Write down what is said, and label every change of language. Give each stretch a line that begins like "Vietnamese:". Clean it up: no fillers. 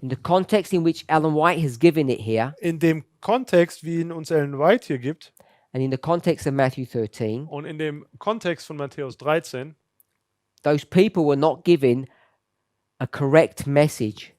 English: in the context in which Ellen White has given it here,
German: in dem Kontext, wie ihn uns Ellen White hier gibt,
English: and in the context of Matthew 13,
German: und in dem Kontext von Matthäus 13,
English: those people were not given a correct message.